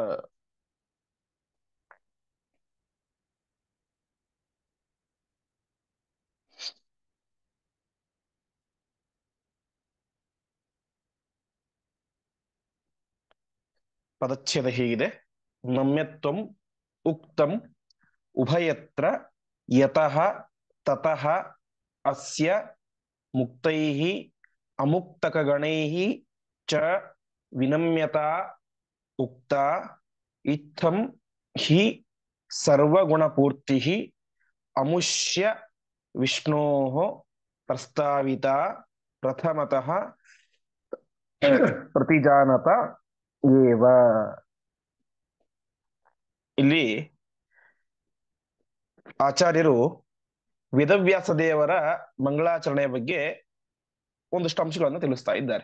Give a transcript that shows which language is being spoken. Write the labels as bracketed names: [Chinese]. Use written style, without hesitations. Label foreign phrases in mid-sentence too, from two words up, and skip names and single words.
[Kannada] ಪದಚ್ಛೇದ ಹೀಗಿದೆ: [Sanskrit] ನಮ್ಯತ್ವಂ ಉಕ್ತಂ ಉಭಯತ್ರ ಯತಃ ತತಃ ಅಸ್ಯ ಮುಕ್ತೈಃ ಅಮುಕ್ತಕಗಣೈಃ ಚ ವಿನಮ್ಯತಾ ಉಕ್ತ ಇತ್ತಂ ಹಿ ಸರ್ವಗುಣಪೂರ್ತಿಃ ಅಮುಷ್ಯ ವಿಷ್ಣೋಃ ಪ್ರಸ್ತಾವಿತಾ ಪ್ರಥಮತಃ ಪ್ರತಿಜಾನತ ಏವ. [Kannada] ಇಲ್ಲಿ ಆಚಾರ್ಯರು ವೇದವ್ಯಾಸ ದೇವರ ಮಂಗಳಾಚರಣೆಯ ಬಗ್ಗೆ ಒಂದಷ್ಟು ಅಂಶಗಳನ್ನು ತಿಳಿಸ್ತಾ ಇದ್ದಾರೆ.